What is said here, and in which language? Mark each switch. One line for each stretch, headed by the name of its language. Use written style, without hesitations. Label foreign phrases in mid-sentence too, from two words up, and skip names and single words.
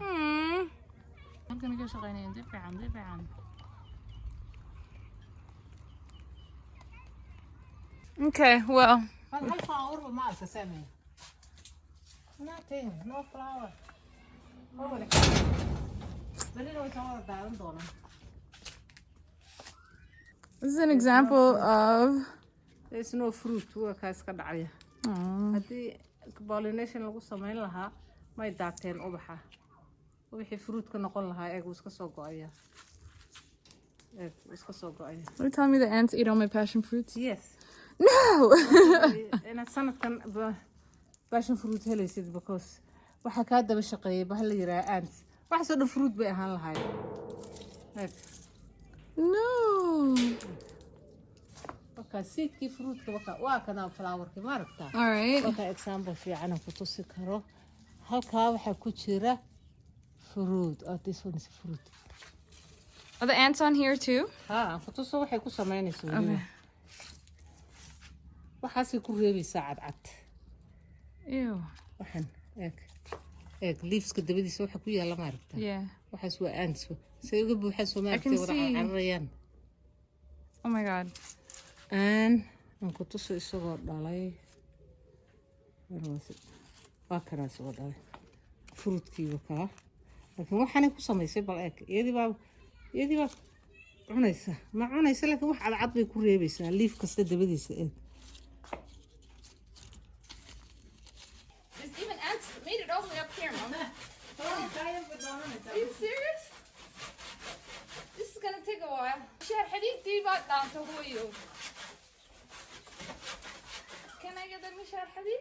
English: Okay, well. Nothing, no flower. This is an example of. There's no fruit.
Somali: Hadii pollination lagu sameyn lahaa may daateen ubaxa. Wixii fruit ka noqon lahaa eeg iska soo go'aya.
English: Are you telling me the ants eat all my passion fruits? Yes. No!
Somali: And sanadkan
English: passion fruit
Somali: helaysid because waxa ka daba shaqeeyay bahal la yiraahdo ants. Waxa soo dhan fruit bay ahaan lahayd.
English: No.
Somali: Okay, seedki fruit ka waka waa kana flower ki maaragta.
English: All right.
Somali: Okay, example fiican ku tusi karo. Halka waxa ku jira fruit.
English: Oh, this one is fruit. Are the ants on here too?
Somali: Ku tuso waxay ku sameynayso.
English: Okay.
Somali: Waxaas ku reebaysaa cadcad. Ew. Waxan eeg leaves ka dabadiisa waxa ku yaala maaragta.
English: Yeah.
Somali: Waxaas waa ants. Say uga buuxa Soomaaliya wada cararayaan.
English: Oh my god.
Somali: And ku tuso isagoo dhalay. Waa kana isagoo dhalay. Fruitkii waka. Laakiin waxaan ku samaysay bal eeg. Iyadii baa cunaysa. Ma cunaysa laakiin wax cadcad bay ku reebaysaa leaf kasta dabadiisa eeg.
English: There's even ants that made it all the way up here, Mom. Are you serious? This is gonna take a while. Can I get the Mishar Hadid?